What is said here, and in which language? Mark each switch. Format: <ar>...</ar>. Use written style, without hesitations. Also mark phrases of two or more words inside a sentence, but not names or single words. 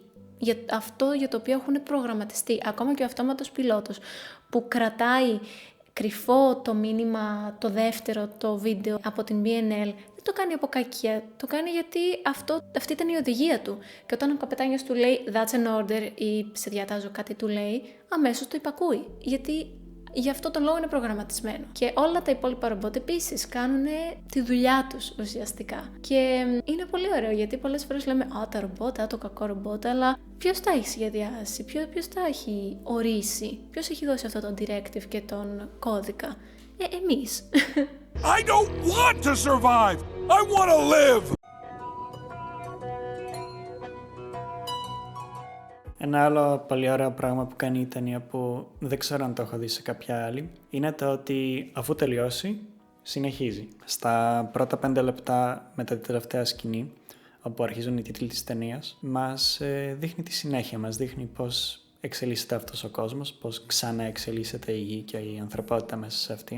<el>Για αυτό για το οποίο έχουν προγραμματιστεί. Ακόμα και ο αυτόματος πιλότος που κρατάει κρυφό το μήνυμα, το δεύτερο, το βίντεο από την BNL, δεν το κάνει από κακία, το κάνει γιατί αυτή ήταν η οδηγία του. Και όταν ο καπετάνιος του λέει</el> <en>«That's an order»</en> <el>ή «Σε διατάζω κάτι» του λέει, αμέσως το υπακούει. Γιατί γι' αυτό τον λόγο είναι προγραμματισμένο. Και όλα τα υπόλοιπα ρομπότ επίσης κάνουν τη δουλειά τους ουσιαστικά. Και είναι πολύ ωραίο γιατί πολλές φορές λέμε τα ρομπότ, το κακό ρομπότ, αλλά ποιος τα έχει σχεδιάσει, ποιος τα έχει ορίσει, ποιος έχει δώσει αυτό το directive και τον κώδικα. Εμείς.</el> <en>I don't want to survive! I want to live!</en> <el>Ένα άλλο πολύ ωραίο πράγμα που κάνει η ταινία που δεν ξέρω αν το έχω δει σε κάποια άλλη είναι το ότι αφού τελειώσει συνεχίζει. Στα πρώτα 5 λεπτά μετά την τελευταία σκηνή, όπου αρχίζουν οι τίτλοι της ταινίας, μας δείχνει τη συνέχεια, μας δείχνει πώς εξελίσσεται αυτός ο κόσμος, πώς ξαναεξελίσσεται η γη και η ανθρωπότητα μέσα σε αυτήν.</el>